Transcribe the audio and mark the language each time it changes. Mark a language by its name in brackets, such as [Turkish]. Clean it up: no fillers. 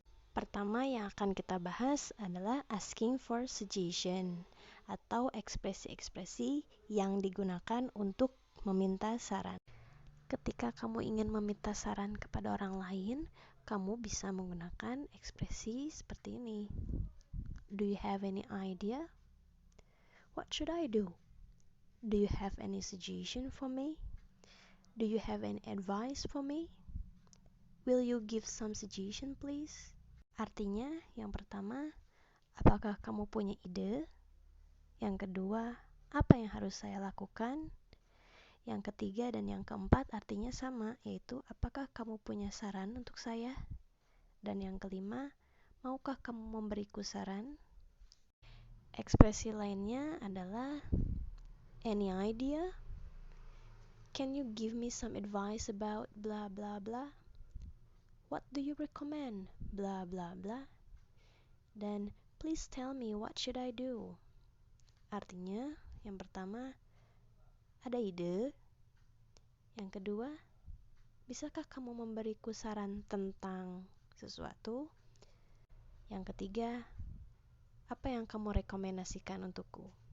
[Indonesian] Pertama yang akan kita bahas adalah [English] asking for suggestion [Indonesian] atau ekspresi-ekspresi yang digunakan untuk meminta saran. Ketika kamu ingin meminta saran kepada orang lain, kamu bisa menggunakan ekspresi seperti ini. [English] Do you have any idea? What should I do? Do you have any suggestion for me? Do you have any advice for me? Will you give some suggestion please? [Indonesian] Artinya, yang pertama, apakah kamu punya ide? Yang kedua, apa yang harus saya lakukan? Yang ketiga dan yang keempat artinya sama, yaitu apakah kamu punya saran untuk saya? Dan yang kelima, maukah kamu memberiku saran? Ekspresi lainnya adalah [English] any idea? Can you give me some advice about blah blah blah? What do you recommend? Blah blah blah. Dan please tell me what should I do? [Indonesian] Artinya, yang pertama, ada ide? Yang kedua, bisakah kamu memberiku saran tentang sesuatu? Yang ketiga, apa yang kamu rekomendasikan untukku?